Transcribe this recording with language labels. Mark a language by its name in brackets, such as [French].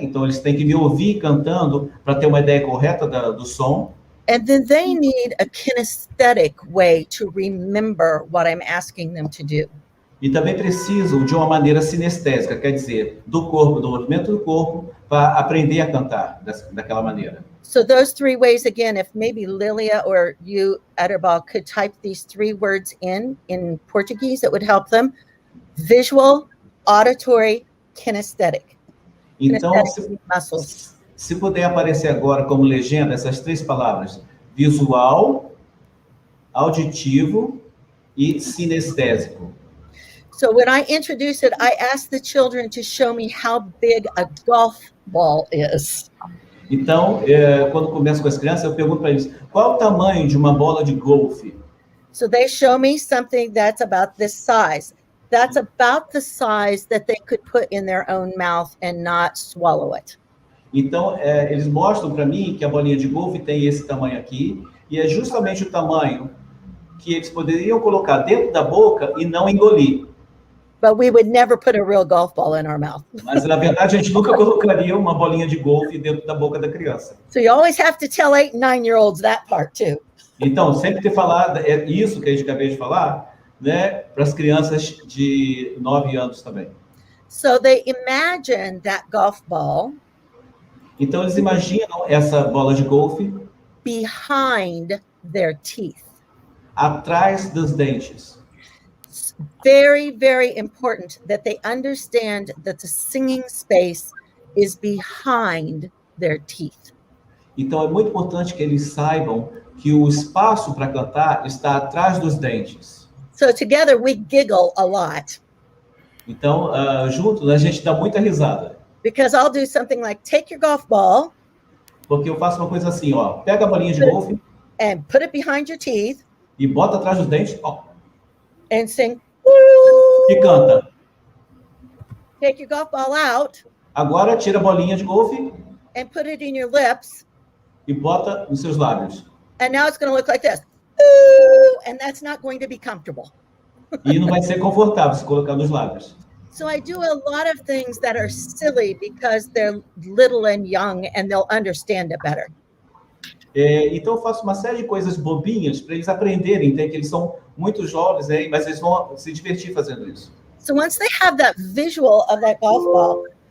[Portuguese] Então, eles têm que me ouvir cantando para ter uma ideia correta do som. [English] And then they need a kinesthetic way to remember what I'm asking them to do. [Portuguese] E também precisam de uma maneira sinestésica, quer dizer, do corpo, do movimento do corpo, para aprender a cantar daquela maneira. [English] So those 3 ways, again, if maybe Lilia or you, Ederbal, could type these 3 words in Portuguese, it would help them. Visual, auditory, kinesthetic. [Portuguese] Então, [English] Kinesthetic muscles. [Portuguese] se puder aparecer agora como legenda essas 3 palavras, visual, auditivo e sinestésico. [English] So when I introduce it, I ask the children to show me how big a golf ball is. [Portuguese] Então, quando começo com as crianças, eu pergunto para eles, qual é o tamanho de uma bola de golfe? [English] So they show me something that's about this size. That's about the size that they could put in their own mouth and not swallow it. [Portuguese] Então, eles mostram para mim que a bolinha de golfe tem esse tamanho aqui, e é justamente o tamanho que eles poderiam colocar dentro da boca e não engolir. [English] But we would never put a real golf ball in our mouth. [Portuguese] Mas, na verdade, a gente nunca colocaria uma bolinha de golfe dentro da boca da criança. [English] So you always have to tell 8 and 9-year-olds that part too. [Portuguese] Então, sempre ter falado, isso que a gente acabei de falar, né, para as crianças de 9 anos também. [English] So they imagine that golf ball. [Portuguese] Então, eles imaginam essa bola de golfe [English] behind their teeth. [Portuguese] Atrás dos dentes. [English] Very, very important that they understand that the singing space is behind their teeth. [Portuguese] Então, é muito importante que eles saibam que o espaço para cantar está atrás dos dentes. [English] So together we giggle a lot. [Portuguese] Então, juntos, a gente dá muita risada. [English] Because I'll do something like, take your golf ball. [Portuguese] Porque eu faço uma coisa assim, ó. Pega a bolinha de golfe. [English] And put it behind your teeth. [Portuguese] E bota atrás dos dentes. Ó. [English] And sing. [Portuguese] E canta. [English] Take your golf ball out. [Portuguese] Agora, tira a bolinha de golfe. [English] And put it in your lips. [Portuguese] E bota nos seus lábios. [English] And now it's going to look like this. And that's not going to be comfortable. [Portuguese] E não vai ser confortável se colocar nos lábios. [English] So I do a lot of things that are silly because they're little and young and they'll understand it better. [Portuguese] Então eu faço uma série de coisas bobinhas para eles aprenderem, que eles são muito jovens, mas eles vão se divertir fazendo isso. [English] So once they have that visual of that golf ball,